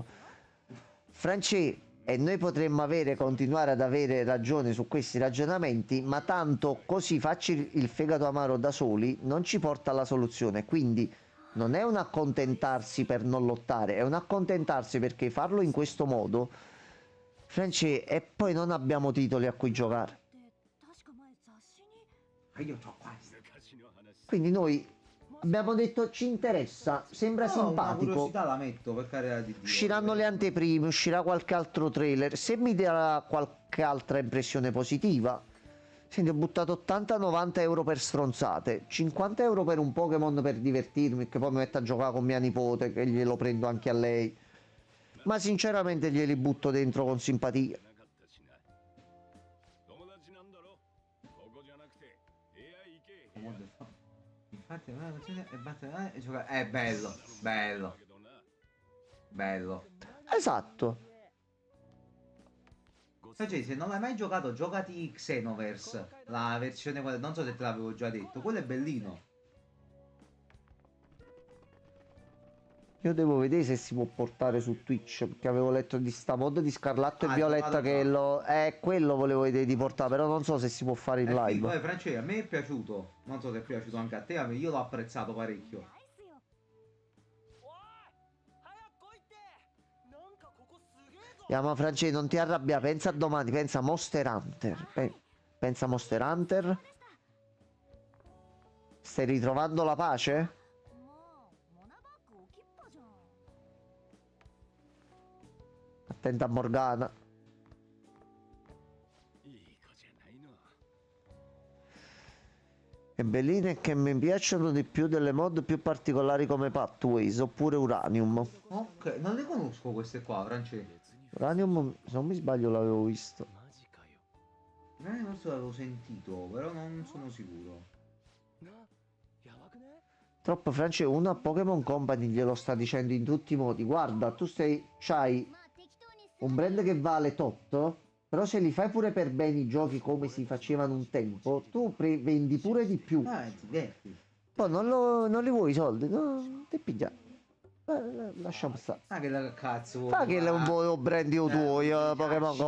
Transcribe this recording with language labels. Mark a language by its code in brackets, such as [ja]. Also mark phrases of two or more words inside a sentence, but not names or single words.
[it] Francesco, e noi potremmo continuare ad avere ragione su questi ragionamenti, ma tanto così farci il fegato amaro da soli non ci porta alla soluzione, quindi non è un accontentarsi per non lottare, è un accontentarsi perché farlo in questo modo Franci, e poi non abbiamo titoli a cui giocare. [ja] って確か前雑誌に [it] Ah, io c'ho questo. [ja] 昔の話 [it] Quindi noi abbiamo detto ci interessa, sembra Una simpatico. curiosità la metto, per carità di Dio. Usciranno le anteprime, uscirà qualche altro trailer. Se mi darà qualche altra impressione positiva. Senti, ho buttato 80-90 euro per stronzate, 50 euro per un Pokémon per divertirmi, che poi mi metto a giocare con mia nipote, che glielo prendo anche a lei. Ma sinceramente glieli butto dentro con simpatia. [ja] なかったしな友達なんだろここじゃなくて部屋行け [it] Infatti, e battere e giocare. È bello, bello, [ja] けどな [it] bello. Esatto. Cioè, se non l'hai mai giocato, giocati Xenoverse, la versione quella, non so se te l'avevo già detto, quello è bellino. Io devo vedere se si può portare su Twitch, perché avevo letto di sta mod di Scarlatto e Ah, Violetta che giocato lo... quello volevo vedere di portare, però non so se si può fare in È live. figo, Francesco, a me è piaciuto. Non so se è piaciuto anche a te, io l'ho apprezzato parecchio. [ja] ないっすよ [it] Ma Francesco, non ti arrabbiare, pensa a domani, pensa a Monster Hunter. Pensa a Monster Hunter. Stai ritrovando la pace? [ja] もうモナバッグ置きっぱじゃん [it] Attenta a Morgana. [ja] いい子じゃないの [it] E belline che mi piacciono di più delle mod più particolari come Pathways oppure Uranium. Ok, non le conosco queste qua, Francesco. Uranium, se non mi sbaglio, l'avevo visto. [ja] マジかよ [it] Forse l'avevo sentito, però non sono sicuro. [ja] なやばくね [it] Troppo Francesco, uno a Pokémon Company glielo sta dicendo in tutti i modi. Guarda, tu c'hai [ja] まあ適当にする [it] un brand che vale tot, però se li fai pure per bene i giochi come si facevano un tempo, tu vendi pure di più. Ti diverti. Poi non li vuoi i soldi? No, ti piglia. Lasciamo stare. Ah, che la cazzo. Fa che è un po' brand io tuo, Pokémon Go.